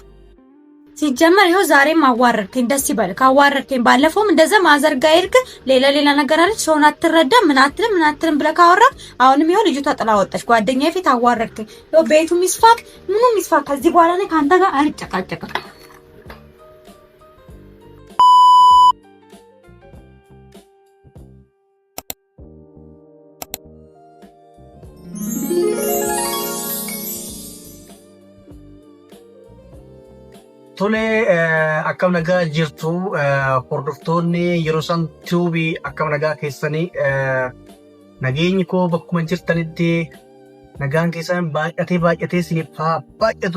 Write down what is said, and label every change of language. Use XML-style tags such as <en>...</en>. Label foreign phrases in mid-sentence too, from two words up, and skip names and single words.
<am>ሲጀመር ይኸው ዛሬም አዋረድከኝ። ደስ ይበል ካዋረድከኝ። ባለፈውም እንደዛ ማዘር ጋር ሄድክ ሌላ ነገር አለች። ሰውን አትረዳም ምን አትልም ብለህ ካወራህ አሁንም ይኸው ልጅቷ ጥላ ወጣች። ጓደኛዬ ፊት አዋረድከኝ። ይኸው ቤቱ ሚስፋክ ምኑ ሚስፋክ። ከዚህ በኋላ እኔ ካንተ ጋር አልጨቃጨቅም።</am> <om>Tole akkam nagaa jirtu hordoftoonni yeroo san tuubii akkam nagaa keessanii nageenyi koo bakkuma jirtanitti nagaan keessan baay'atee isiniif haa baay'atu.</om>